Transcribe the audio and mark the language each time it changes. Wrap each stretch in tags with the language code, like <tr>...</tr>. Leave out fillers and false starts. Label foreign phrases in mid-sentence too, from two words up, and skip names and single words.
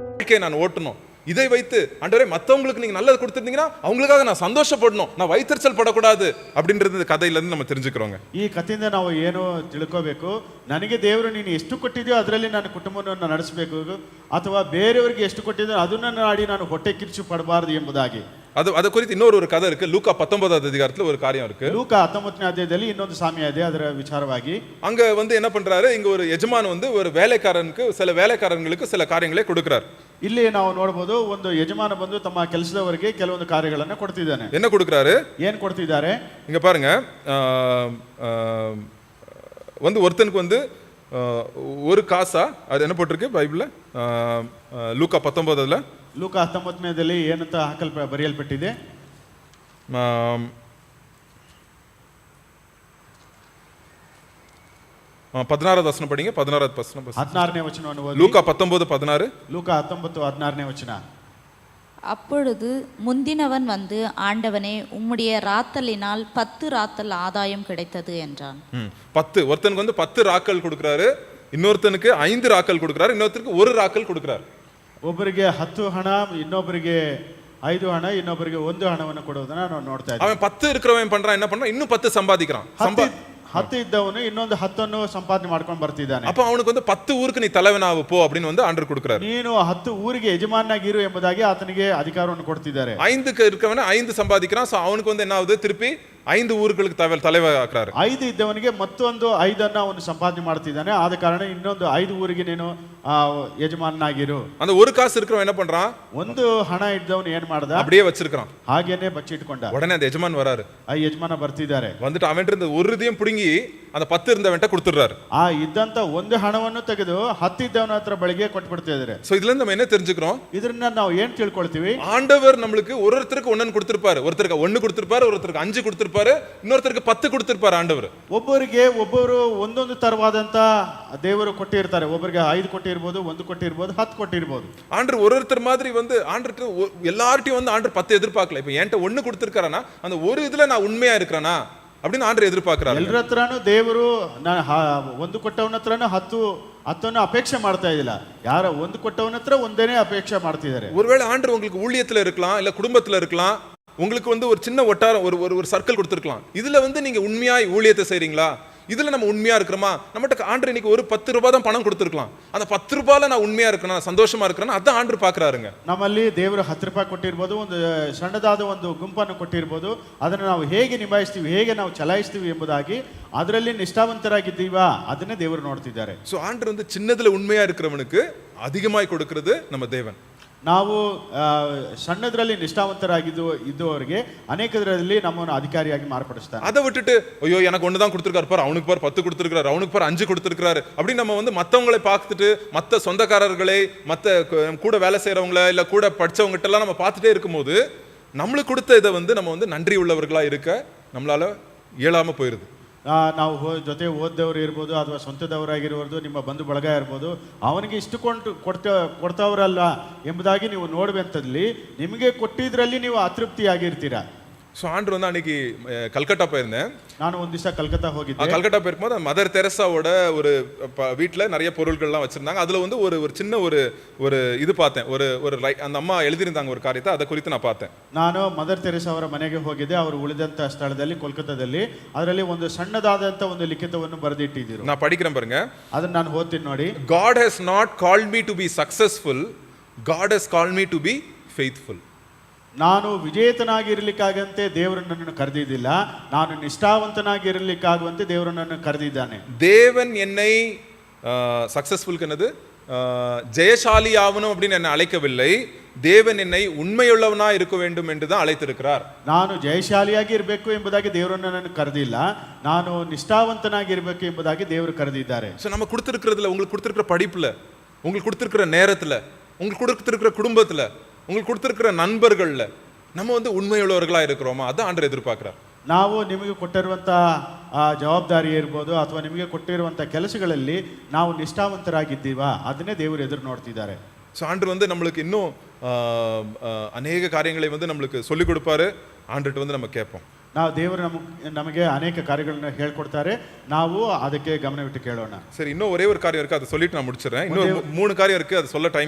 <ta>வாழ்க்கையை நான் ஓட்டணும். இதை வைத்து ஆண்டவரே மற்றவங்களுக்கு நீங்க நல்லது கொடுத்துருந்தீங்கன்னா அவங்களுக்காக நான் சந்தோஷப்படணும், நான் வைத்தறிச்சல் படக்கூடாது அப்படின்றது கதையிலேருந்து நம்ம தெரிஞ்சுக்கிறோங்க.</ta> <kn>ಈ ಕಥೆಯಿಂದ ನಾವು ಏನು ತಿಳ್ಕೋಬೇಕು, ನನಗೆ ದೇವರು ನೀನು ಎಷ್ಟು ಕೊಟ್ಟಿದೆಯೋ ಅದರಲ್ಲಿ ನನ್ನ ಕುಟುಂಬವನ್ನು ನಡೆಸಬೇಕು, ಅಥವಾ ಬೇರೆಯವರಿಗೆ ಎಷ್ಟು ಕೊಟ್ಟಿದೆಯೋ ಅದನ್ನು ನಾಡಿ ನಾನು ಹೊಟ್ಟೆ ಕಿಚ್ಚು ಪಡಬಾರದು ಎಂಬುದಾಗಿ.</kn> <ta>அது குறித்து இன்னொரு கதை இருக்கு. லூக்கா 19வது அதிகாரத்துல ஒரு காரியம் இருக்கு.</ta> <kn>ಲೂಕ 19ನೇ ಅಧ್ಯಾಯದಲ್ಲಿ ಇನ್ನೊಂದು ಸಾಮ್ಯ ಇದೆ. ಅದರ ವಿಚಾರವಾಗಿ</kn> <ta>அங்க என்ன பண்றாரு, இங்க ஒரு எஜமான் ஒரு வேலைக்காரனுக்கு சில வேலைக்காரங்களுக்கு சில காரியங்களை கொடுக்கிறார்.</ta> <kn>ಇಲ್ಲಿ ನಾವು ನೋಡಬಹುದು, ಒಂದು ಯಜಮಾನ ಬಂದು ತಮ್ಮ ಕೆಲಸದವರಿಗೆ ಕೆಲವೊಂದು ಕಾರ್ಯಗಳನ್ನು ಕೊಡ್ತಿದ್ದಾನೆ.</kn> <ta>என்ன கொடுக்கிறாரு,</ta> <kn>ಏನ್ ಕೊಡ್ತಿದ್ದಾರೆ</kn> <ta>இங்க பாருங்க. ஒருத்தனுக்கு ஒரு காசா, அது என்ன போட்டிருக்கு பைபிள்ல, லூக்கா 19ல</ta> <kn>ಲೂಕ 19ನೇದಲ್ಲಿ ಏನಂತ ಬರೆಯಲ್ಪಟ್ಟಿದೆ,</kn> <ta>16வது வசனம் படிங்க. 16வது வசனம்,</ta> <kn>16ನೇ ವಚನವನ್ನು ಓದಿ.</kn> <ta>லூக்கா 19:16.</ta> <kn>ಲೂಕ 19:16ನೇ ವಚನ.</kn> <ta>அப்பொழுது முந்தினவன் வந்து, ஆண்டவனே, உம்முடைய ராத்தலினால் 10 ராத்தல் ஆதாயம் கிடைத்தது என்றான். 10, ஒருத்தனுக்கு 10 ராக்கள் கொடுக்கிறாரு, இன்னொருத்தனுக்கு 5 ராக்கள் கொடுக்கிறாரு, இன்னொருத்தருக்கு 1 ராக்கள் கொடுக்கிறாரு.</ta> <kn>ಒಬ್ಬರಿಗೆ 10 ಹಣ, ಇನ್ನೊಬ್ಬರಿಗೆ 5 ಹಣ, ಇನ್ನೊಬ್ಬರಿಗೆ 1 ಹಣವನ್ನು ಕೊಡುವುದನ್ನ ನಾವು ನೋಡ್ತಾ ಇದ್ದೀವಿ.</kn> <ta>அவன் 10 இருக்கிறவன் பண்றான், என்ன பண்றான், இன்னும் 10 சம்பாதிக்கிறான்.</ta> <kn>10 ಇದ್ದವನು ಇನ್ನೊಂದು 10 ಸಂಪಾದನೆ ಮಾಡ್ಕೊಂಡು ಬರ್ತಿದ್ದಾನೆ.</kn> <ta>அப்ப அவனுக்கு 10 ஊருக்கு நீ தலைவனாவு போ அப்படின்னு ஆண்டவர் கொடுக்கிறாரு.</ta> <kn>ನೀನು 10 ಊರಿಗೆ ಯಜಮಾನನಾಗಿರು ಎಂಬುದಾಗಿ ಆತನಿಗೆ ಅಧಿಕಾರವನ್ನು ಕೊಡ್ತಿದ್ದಾರೆ.</kn> <ta>5க்கு இருக்கவன 5 சம்பாதிக்கிறான். சோ அவனுக்கு என்ன ஆகுது, திருப்பಿ 5 ஊர்களுக்கு தலைவராக்குறாரு.</ta> <kn>5 ಇದ್ದವನಿಗೆ ಮತ್ತೊಂದು 5ಅನ್ನು ಅವನು ಸಂಪಾದನೆ ಮಾಡ್ತಿದ್ದಾನೆ. ಆದ ಕಾರಣ ಇನ್ನೊಂದು 5 ಊರಿಗೆ ನೀನು ಯಜಮಾನನಾಗಿರು.</kn> <ta>அந்த ஒரு காசு இருக்கிறவன் என்ன பண்றான்,</ta> <kn>ಒಂದು ಹಣ ಇದ್ದವನು ಏನ್ ಮಾಡ್ದ,</kn> <ta>அப்படியே வச்சிருக்கான்,</ta> <kn>ಹಾಗೇನೆ ಬಚ್ಚಿಟ್ಕೊಂಡ.</kn> <ta>உடனே அந்த எஜமான் வராரு.</ta> <kn>ಆ ಯಜಮಾನ ಬರ್ತಿದ್ದಾರೆ.</kn> <ta>வந்துட்டு அவன்கிட்ட இருந்த ஒரு இதையும் புடுங்கி அந்த 10 இருந்தவன்ட்ட கொடுத்துறாரு.</ta> <kn>ಆ ಇದ್ದಂತ ಒಂದು ಹಣವನ್ನು ತೆಗೆದು 10 ಇದ್ದವನ ಹತ್ರ ಬಳಿಗೆ ಕೊಟ್ಬಿಡ್ತಿದ್ದಾರೆ.</kn> <ta>சோ இதுல இருந்து நம்ம என்ன தெரிஞ்சுக்கிறோம்,</ta> <kn>ಇದನ್ನ ನಾವು ಏನ್ ತಿಳ್ಕೊಳ್ತೀವಿ,</kn> <ta>ஆண்டவர் நம்மளுக்கு ஒருத்தருக்கு 1 கொடுத்திருப்பாரு, ஒருத்தருக்கு 1 கொடுத்திருப்பாரு, ஒருத்தருக்கு 5 கொடுத்திருப்பாரு, இன்னொருத்தருக்கு 10 கொடுத்திருப்பாரு ஆண்டவர்.</ta> <kn>ಒಬ್ಬರು ಒಂದೊಂದು ತರವಾದಂತ ದೇವರು ಕೊಟ್ಟಿರ್ತಾರೆ. ಒಬ್ಬರಿಗೆ 5 ಕೊಟ್ಟಿರ್ಬೋದು, 1 ಕೊಟ್ಟಿರ್ಬೋದು, 10 ಕೊಟ್ಟಿರ್ಬೋದು.</kn> <ta>ஆண்டவர் ஒருத்தர் மாதிரி ஆண்டவர் எல்லார்ட்டையும் ஆண்டவர் 10 எதிர்பார்க்கல. இப்ப என்கிட்ட 1 கொடுத்திருக்காரனா அந்த ஒரு இதுல நான் உண்மையா இருக்கிறேனா அப்படின்னு ஆண்டவர் எதிர்பார்க்கிறாரு.</ta> <kn>ಎಲ್ಲರ ಹತ್ರನೂ ದೇವರು ಒಂದು ಕೊಟ್ಟವನ ಹತ್ರನೂ 10 ಅಪೇಕ್ಷೆ ಮಾಡ್ತಾ ಇದ್ದಿಲ್ಲ. ಯಾರ 1 ಕೊಟ್ಟವನ ಹತ್ರ ಒಂದೇನೇ ಅಪೇಕ್ಷೆ ಮಾಡ್ತಿದ್ದಾರೆ.</kn> <ta>ஒருவேளை ஆண்டவர் உங்களுக்கு ஊழியத்துல இருக்கலாம், இல்ல குடும்பத்துல இருக்கலாம், உங்களுக்கு ஒரு சின்ன ஒட்டாரம் ஒரு சர்க்கிள் கொடுத்துருக்கலாம். இதுல நீங்க உண்மையாய் ஊழியத்தை செய்றீங்களா, இதுல நம்ம உண்மையா இருக்கிறோமா, நம்மகிட்ட ஆண்டவர் இன்னைக்கு ஒரு 10 ரூபாய் தான் பணம் கொடுத்துருக்கலாம், அந்த 10 ரூபாயில நான் உண்மையா இருக்கிறேன், சந்தோஷமா இருக்கிறேன், அதான் ஆண்டவர் பாக்குறாருங்க.</ta> <kn>ನಮ್ಮಲ್ಲಿ ದೇವರು 10 ರೂಪಾಯಿ ಕೊಟ್ಟಿರ್ಬೋದು, ಒಂದು ಸಣ್ಣದಾದ ಒಂದು ಗುಂಪನ್ನು ಕೊಟ್ಟಿರ್ಬೋದು, ಅದನ್ನು ನಾವು ಹೇಗೆ ನಿಭಾಯಿಸ್ತೀವಿ, ಹೇಗೆ ನಾವು ಚಲಾಯಿಸ್ತೀವಿ ಎಂಬುದಾಗಿ ಅದರಲ್ಲಿ ನಿಷ್ಠಾವಂತರಾಗಿದ್ದೀವಾ ಅದನ್ನೇ ದೇವರು ನೋಡ್ತಿದ್ದಾರೆ.</kn> <ta>சோ ஆண்டவர் சின்னதுல உண்மையா இருக்கிறவனுக்கு அதிகமாய் கொடுக்கிறது நம்ம தேவன்.</ta> <kn>ನಾವು ಸಣ್ಣದರಲ್ಲಿ ನಿಷ್ಠಾವಂತರಾಗಿದ್ದವರಿಗೆ ಅನೇಕದರಲ್ಲಿ ನಮ್ಮನ್ನು ಅಧಿಕಾರಿಯಾಗಿ ಮಾರ್ಪಡಿಸ್ತಾನೆ.</kn> <ta>அதை விட்டுட்டு ஐயோ எனக்கு 1 தான் கொடுத்திருக்காரு பார், அவனுக்கு பார் 10 கொடுத்திருக்காரு, அவனுக்கு பார் 5 கொடுத்திருக்காரு அப்படி நம்ம மத்தவங்களை பார்த்துட்டு, மத்த சொந்தக்காரர்களை, மத்த கூட வேலை செய்யறவங்கள, இல்ல கூட படிச்சவங்க கிட்ட எல்லாம் நம்ம பார்த்துட்டே இருக்கும்போது நம்மளுக்கு கொடுத்த இதை நம்ம நன்றி உள்ளவர்களா இருக்க நம்மளால இயலாம போயிருது.</ta> <kn>ನಾವು ಜೊತೆ ಓದ್ದವರು ಇರ್ಬೋದು, ಅಥವಾ ಸ್ವಂತದವರಾಗಿರ್ಬೋದು, ನಿಮ್ಮ ಬಂಧು ಬಳಗ ಇರ್ಬೋದು, ಅವನಿಗೆ ಇಷ್ಟು ಕೊಡ್ತಾವ್ರಲ್ಲ ಎಂಬುದಾಗಿ ನೀವು ನೋಡುವಂಥದ್ದಲ್ಲಿ ನಿಮಗೆ ಕೊಟ್ಟಿದ್ರಲ್ಲಿ ನೀವು ಅತೃಪ್ತಿಯಾಗಿರ್ತೀರಾ.</kn> <ta>ஸோ ஆண்டவர் அன்னைக்கு கல்கட்டா போயிருந்தேன்.</ta> <kn>ನಾನು ಒಂದು ದಿವಸ ಕಲ್ಕತ್ತಾ ಹೋಗಿದ್ದೆ.</kn> <ta>கல்கட்டா போயிருக்கும்போது மதர் தெரசாவோட ஒரு வீட்டில் நிறைய பொருட்கள்லாம் வச்சிருந்தாங்க. அதில் ஒரு சின்ன ஒரு இது பார்த்தேன். ஒரு அந்த அம்மா எழுதியிருந்தாங்க ஒரு காரியத்தை, அதை குறித்து நான் பார்த்தேன்.</ta> <kn>ನಾನು ಮದರ್ ತೆರೇಸಾ ಅವರ ಮನೆಗೆ ಹೋಗಿದ್ದೆ. ಅವರು ಉಳಿದಂಥ ಸ್ಥಳದಲ್ಲಿ ಕೋಲ್ಕತ್ತಾದಲ್ಲಿ ಅದರಲ್ಲಿ ಒಂದು ಸಣ್ಣದಾದಂಥ ಒಂದು ಲಿಖಿತವನ್ನು ಬರೆದಿಟ್ಟಿದ್ದರು.</kn> <ta>நான் படிக்கிறேன் பாருங்க,</ta> <kn>ಅದನ್ನು ನಾನು ಓದ್ತೀನಿ ನೋಡಿ.</kn> <en>God has not called me to be successful, God has called me to be faithful.</en> <kn>ನಾನು ವಿಜೇತನಾಗಿರಲಿಕ್ಕಾಗಂತೆ ದೇವರು ನನ್ನನ್ನು ಕರೆದಿದ್ದಿಲ್ಲ, ನಾನು ನಿಷ್ಠಾವಂತನಾಗಿರಲಿಕ್ಕಾಗುವಂತೆ ದೇವರು ನನ್ನನ್ನು ಕರೆದಿದ್ದಾನೆ.</kn> <ta>தேவன் என்னை சக்சஸ்ஃபுல்க்கு என்னது ஜெயசாலி ஆகணும் அப்படின்னு என்னை அழைக்கவில்லை, தேவன் என்னை உண்மையுள்ளவனா இருக்க வேண்டும் என்று தான் அழைத்திருக்கிறார்.</ta> <kn>ನಾನು ಜಯಶಾಲಿಯಾಗಿ ಇರಬೇಕು ಎಂಬುದಾಗಿ ದೇವರು ನನ್ನನ್ನು ಕರೆದಿಲ್ಲ, ನಾನು ನಿಷ್ಠಾವಂತನಾಗಿರಬೇಕು ಎಂಬುದಾಗಿ ದೇವರು ಕರೆದಿದ್ದಾರೆ.</kn> <ta>ஸோ நம்ம கொடுத்துருக்கிறதுல, உங்களுக்கு கொடுத்துருக்கிற படிப்புல, உங்களுக்கு கொடுத்துருக்கிற நேரத்துல, உங்களுக்கு கொடுத்துருக்கிற குடும்பத்துல, உங்களுக்கு கொடுத்துருக்கிற நண்பர்கள்ல நம்ம உண்மையுள்ளவர்களா இருக்கிறோமா, அதான் ஆண்டவர் எதிர்பார்க்கிறார்.</ta> <kn>ನಾವು ನಿಮಗೆ ಕೊಟ್ಟಿರುವಂಥ ಜವಾಬ್ದಾರಿ ಇರ್ಬೋದು, ಅಥವಾ ನಿಮಗೆ ಕೊಟ್ಟಿರುವಂಥ ಕೆಲಸಗಳಲ್ಲಿ ನಾವು ನಿಷ್ಠಾವಂತರಾಗಿದ್ದೀವಾ, ಅದನ್ನೇ ದೇವರು ಎದುರು ನೋಡ್ತಿದ್ದಾರೆ.</kn> <ta>ஸோ ஆண்டவர் நம்மளுக்கு இன்னும் அநேக காரியங்களை நம்மளுக்கு சொல்லிக் கொடுப்பாரு. ஆண்டவர்கிட்ட நம்ம கேட்போம்.</ta> <kn>ನಾವು ದೇವರು ನಮಗೆ ಅನೇಕ ಕಾರ್ಯಗಳನ್ನ ಹೇಳ್ಕೊಡ್ತಾರೆ, ನಾವು ಅದಕ್ಕೆ ಗಮನವಿಟ್ಟು ಕೇಳೋಣ.</kn> <ta>சரி, இன்னும் ஒரே ஒரு காரியம் இருக்கு, அதை சொல்லிட்டு நான் முடிச்சிடறேன். இன்னும் 3 காரியம் இருக்கு, அது சொல்ல டைம் இல்ல.</ta>